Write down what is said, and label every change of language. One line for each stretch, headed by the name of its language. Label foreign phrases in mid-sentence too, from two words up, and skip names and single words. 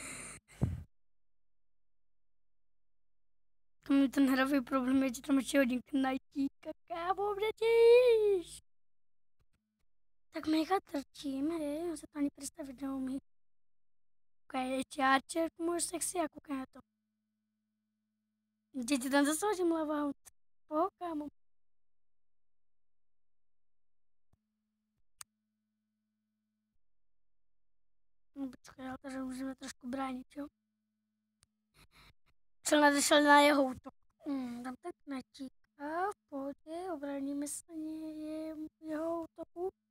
Slovak: Ten hravý problém je, že tam ešte hodím knajtíka, kámo, vždyť. Tak mega trčím, hej, on sa to ani predstaviť neumí. Kúkaj, Archer, môžeš sexy a kúkaj na to. Kde ti tam zase hodím Lava Hound? Kámo.
Czech: No počkaj, ale takže můžeme trošku bránit, jo? Šel na jeho útok. Dám tak knajtíka, v pohodě, obráníme se jeho útoku.